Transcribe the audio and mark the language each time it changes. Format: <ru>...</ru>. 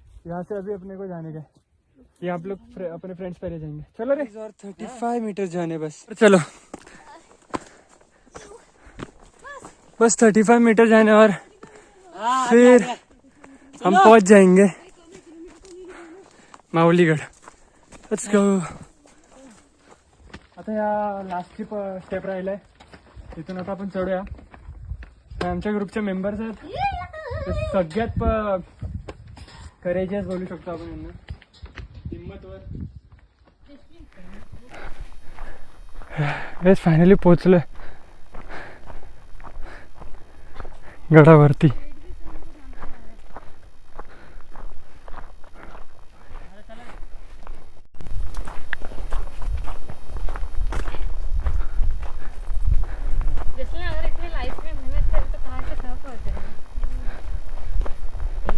<hi>यहाँ से अभी अपने को जाने का है. ये आप लोग अपने फ्रेंड्स पहले जाएंगे. चलो रे. और 35 मीटर जाने बस. चलो बस 35 मीटर जाने और फिर हम पहुंच जाएंगे माऊलीगड.</hi> <en>Let's go.</en> <mr>आता या लास्टची स्टेप राहिलाय, तिथून आता आपण चढूया. हे आमच्या ग्रुपचे मेंबर्स आहेत, ते सगळ्यात करेजियस बोलू शकतो आपण यांना, हिम्मतवर. हेच फायनली पोहोचलोय गडावरती.</mr> <hi>जैसे अगर इतनी लाइफ में मेहनत करे तो कहाँ से कहाँ पहुँच जाएंगे.</hi>